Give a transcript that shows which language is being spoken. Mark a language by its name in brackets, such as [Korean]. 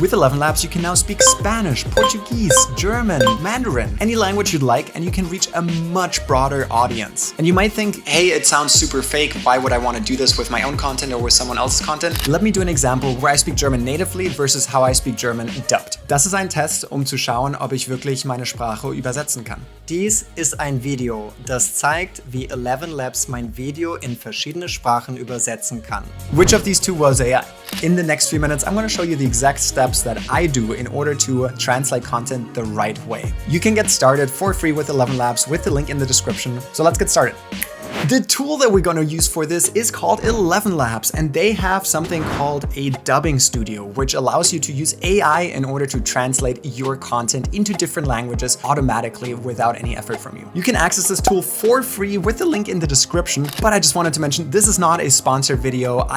[English] With ElevenLabs, you can now speak Spanish, Portuguese, German, Mandarin, any language you'd like, and you can reach a much broader audience. And you might think, hey, it sounds super fake. Why would I want to do this with my own content or with someone else's content? Let me do an example where I speak German natively versus how I speak German dubbed. [German] Das ist ein Test, zu schauen, ob ich wirklich meine Sprache übersetzen kann. Dies ist ein Video, das zeigt, wie ElevenLabs mein Video in verschiedene Sprachen übersetzen kann. [English] Which of these two was AI? In the next few minutes, I'm going to show you the exact steps that I do in order to translate content the right way. You can get started for free with ElevenLabs with the link in the description. So let's get started. The tool that we're going to use for this is called ElevenLabs, and they have something called a dubbing studio, which allows you to use AI in order to translate your content into different languages automatically without any effort from you. You can access this tool for free with the link in the description, but I just wanted to mention this is not a sponsored video.